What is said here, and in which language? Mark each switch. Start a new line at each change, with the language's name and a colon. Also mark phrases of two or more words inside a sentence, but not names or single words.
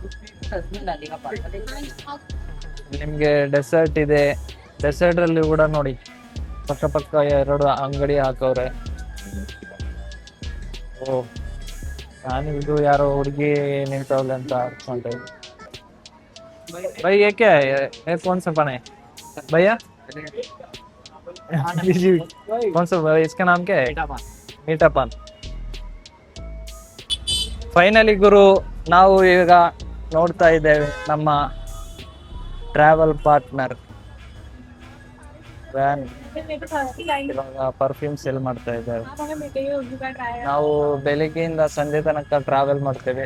Kannada: ನಿಮ್ಗೆ ಡೆಸರ್ಟ್ ಇದೆ, ಡೆಸರ್ಟ್ ಅಲ್ಲಿ ಕೂಡ ನೋಡಿ ಪಕ್ಕ ಪಕ್ಕ 2 ಅಂಗಡಿ ಹಾಕವ್ರೆ. ಓ, ನಾನು ಇದು ಯಾರೋ ಹುಡುಗಿ ನಿಂತವ್ಲೆ ಅಂತ ಅನ್ಕೊಂಡೆ.
Hindi: भाई ये क्या है, ये कौन सा पान है भैया? जी कौन सा, इसका नाम क्या है? मीठा पान.
Kannada: ಫೈನಲಿ ಗುರು, ನಾವು ಈಗ ನೋಡ್ತಾ ಇದ್ದೇವೆ ನಮ್ಮ
English: travel partner van,
Kannada: ಇವಾಗ
English: perfume sale
Kannada: ಮಾಡ್ತಾ ಇದ್ದಾರೆ. ನಾವು ಬೆಳಿಗ್ಗೆಯಿಂದ ಸಂಜೆ ತನಕ ಟ್ರಾವೆಲ್ ಮಾಡ್ತೇವೆ.